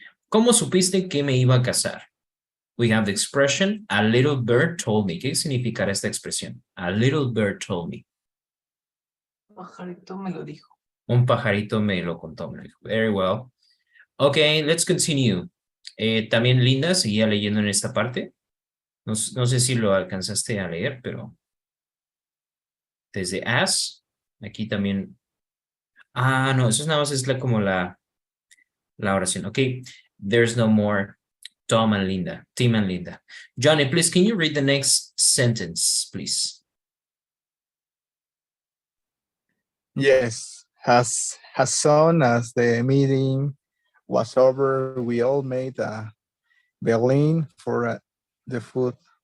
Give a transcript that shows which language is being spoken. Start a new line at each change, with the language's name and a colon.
Spanish: ¿Cómo supiste que me iba a casar?
English: We have the expression, a little bird told me.
Spanish: ¿Qué significará esta expresión?
English: A little bird told me.
Spanish: Un pajarito me lo dijo. Un pajarito me lo contó.
English: Very well. Okay, let's continue.
Spanish: También Linda seguía leyendo en esta parte. No sé si lo alcanzaste a leer, pero desde as, aquí también. No, eso nada más es como la oración.
English: Okay, there's no more Tim and Linda. Johnny, please, can you read the next sentence, please? Yes, as soon as the meeting was over, we all made a beeline for the food.